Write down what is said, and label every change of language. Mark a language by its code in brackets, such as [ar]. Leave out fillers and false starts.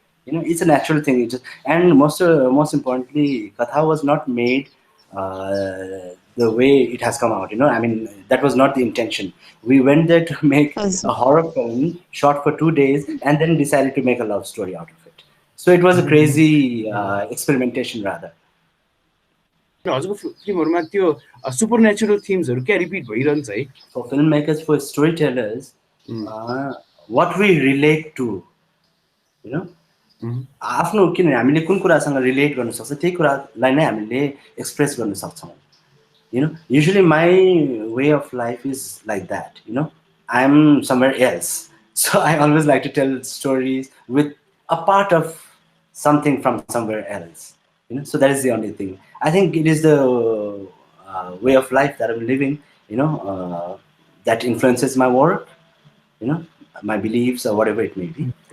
[en] You know, it's a natural thing. And most importantly, Katha was not made the way it has come out. You know, I mean, that was not the intention. We went there to make a horror film, shot for 2 days, and then decided to make a love story out of it. So it was a crazy experimentation rather. [ne] हजुरको फिल्महरुमा त्यो supernatural थिम्सहरु के repeat भइरहन्छ है [en] For filmmakers, for storytellers, what we relate to, you know, [ne] आफ्नो किन हामीले कुन कुरासँग रिलेट गर्न सक्छ त्यही कुरालाई नै हामीले एक्सप्रेस गर्न सक्छौं. [en] You know, usually my way of life is like that, you know. I'm somewhere else. So I always like to tell stories with a part of something from somewhere else, you know. So that is the only thing. I think it is the way of life that I'm living, you know, that influences my work, you know, my beliefs or whatever it may be.